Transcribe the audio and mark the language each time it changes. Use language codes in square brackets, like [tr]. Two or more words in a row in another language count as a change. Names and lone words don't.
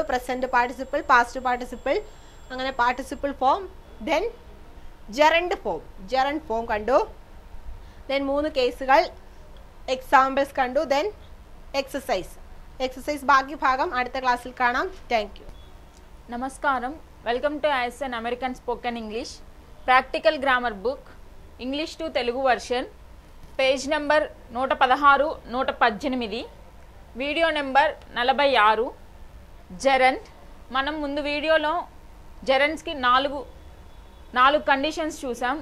[en] present participle, past participle, അങ്ങനെ participle form. then gerund form, gerund form കണ്ടു. [ml] ദെൻ 3 കേസുകൾ, എക്സാമ്പിൾസ് കണ്ടു. [en] then exercise. [ml] എക്സസൈസ് ബാക്കി ഭാഗം അടുത്ത ക്ലാസ്സിൽ കാണാം. [en] thank you. [te] నమస్కారం. [en] welcome to ISN American Spoken English Practical Grammar Book English to Telugu version, page number 116, 118, video number 46. [te] జెరండ్. మనం ముందు వీడియోలో జెరండ్స్కి 4 కండిషన్స్ చూసాం.